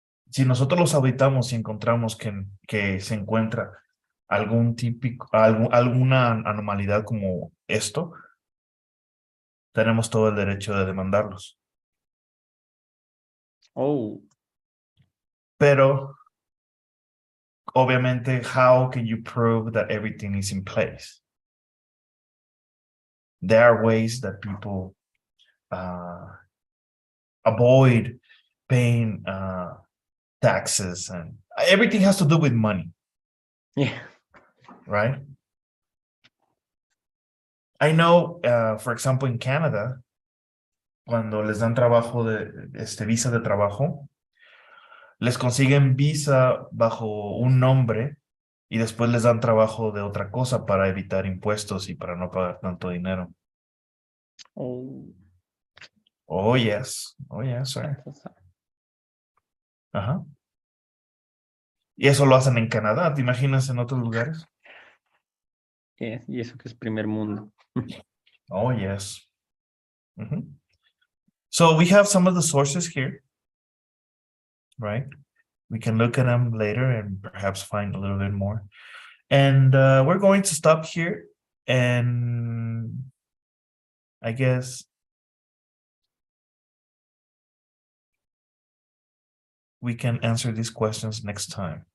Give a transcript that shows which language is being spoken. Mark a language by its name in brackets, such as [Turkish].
[Spanish] Si nosotros los auditamos y encontramos que se encuentra alguna anomalidad como esto, tenemos todo el derecho de demandarlos. Oh. Pero, obviamente, [English] how can you prove that everything is in place? There are ways that people avoid paying taxes, and everything has to do with money. Yeah. Right? I know, for example, in Canada, [Spanish] cuando les dan trabajo visa de trabajo, les consiguen visa bajo un nombre y después les dan trabajo de otra cosa para evitar impuestos y para no pagar tanto dinero. Oh. [English] Oh, yes. Oh, yes, right. Ajá. [Spanish] Y eso lo hacen en Canadá, ¿te imaginas en otros lugares? Yeah, y eso que es primer mundo. [English] Oh, yes. So we have some of the sources here, right? We can look at them later and perhaps find a little bit more. And we're going to stop here, and I guess we can answer these questions next time.